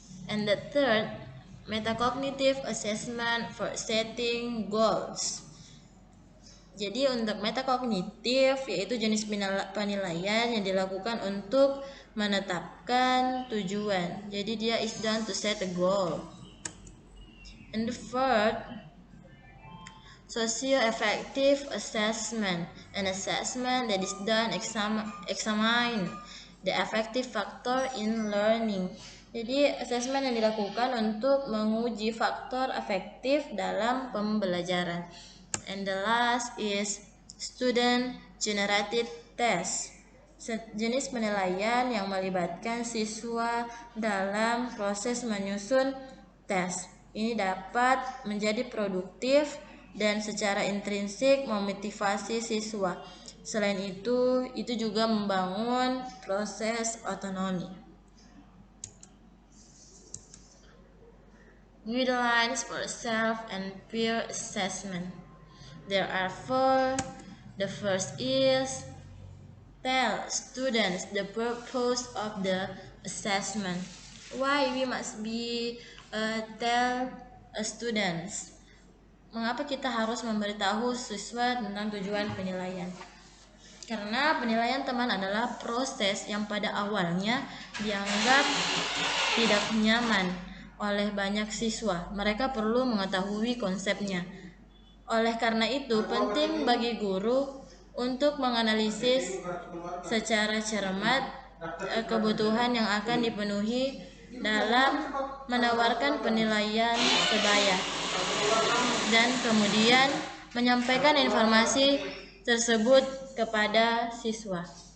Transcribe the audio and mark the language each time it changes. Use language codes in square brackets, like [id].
[en] And the third, metacognitive assessment for setting goals. [id] Jadi untuk metakognitif yaitu jenis penilaian yang dilakukan untuk menetapkan tujuan. Jadi dia [en] is done to set a goal. And the third, socio-affective assessment, an assessment that is done examine the affective factor in learning. [id] Jadi assessment yang dilakukan untuk menguji faktor afektif dalam pembelajaran. [en] And the last is student generated test, [id] jenis penilaian yang melibatkan siswa dalam proses menyusun tes. Ini dapat menjadi produktif dan secara intrinsik memotivasi siswa. Selain itu juga membangun proses otonomi. [en] Guidelines for self and peer assessment. There are 4. The first is tell students the purpose of the assessment. Why we must be tell students? [id] Mengapa kita harus memberitahu siswa tentang tujuan penilaian? Karena penilaian teman adalah proses yang pada awalnya dianggap tidak nyaman oleh banyak siswa. Mereka perlu mengetahui konsepnya. Oleh karena itu, penting bagi guru untuk menganalisis secara cermat kebutuhan yang akan dipenuhi dalam menawarkan penilaian sebaya dan kemudian menyampaikan informasi tersebut kepada siswa.